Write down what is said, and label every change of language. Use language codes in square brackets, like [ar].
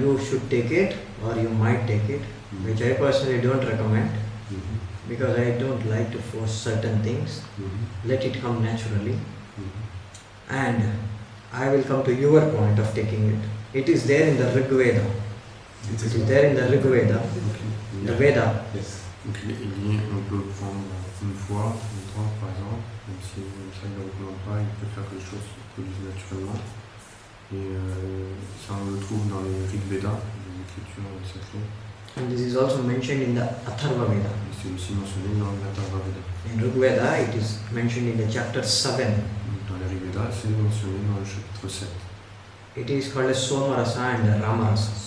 [en] you should take it, or you might take it, which I personally don't recommend Mhm. because I don't like to force certain things. Mhm. Let it come naturally. Mhm. And I will come to your point of taking it. It is there in the Rig Veda. It It is there in the Rig Veda, the Veda. Yes. [fr] Donc on peut prendre une fois, une drogue par exemple, même si ça ne le recommande pas, il peut faire que les choses se produisent naturellement. Et ça on le trouve dans les Rig Veda, les écritures sacrées. [en] And this is also mentioned in the Atharva Veda. [fr] Et c'est aussi mentionné dans l'Atharva Veda. [en] In Rig Veda, it is mentioned in the chapter 7. [fr] Dans les Rig Veda, c'est mentionné dans le chapitre 7. [en] It is called as Somarasa and Ramarasa.